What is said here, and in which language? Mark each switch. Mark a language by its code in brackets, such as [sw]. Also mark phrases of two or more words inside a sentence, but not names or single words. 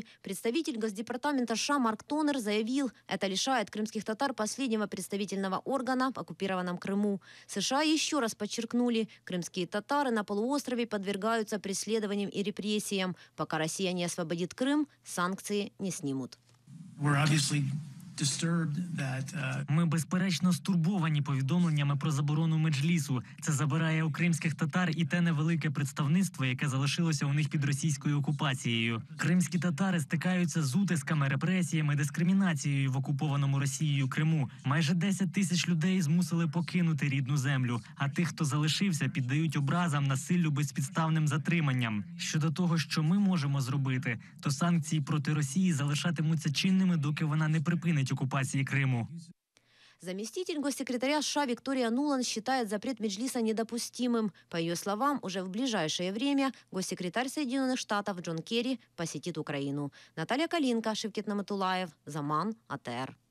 [ru] Представитель Госдепартамента США Марк Тонер заявил, это лишает крымских татар последнего представительного органа в оккупированном Крыму. США еще раз подчеркнули, крымские татары на полуострове подвергаются преследованиям и репрессиям. Пока Россия не освободит Крым, санкции не снимут. [uk] Ми, безперечно, стурбовані повідомленнями про заборону Меджлісу. Це забирає у кримських татар і те невелике представництво, яке залишилося у них під російською окупацією. Кримські татари стикаються з утисками, репресіями, дискримінацією в окупованому Росією Криму. Майже 10 тисяч людей змусили покинути рідну землю, а тих, хто залишився, піддають образам, насиллю, безпідставним затриманням. Щодо того, що ми можемо зробити, то санкції проти Росії залишатимуться чинними, доки вона не припинить [ru] оккупации Крыму. Заместитель госсекретаря США Виктория Нуланд считает запрет Меджлиса недопустимым. По ее словам, уже в ближайшее время госсекретарь Соединенных Штатов Джон Керри посетит Украину. Наталья Калинка, Шевкет Наматулаев, Заман, АТР.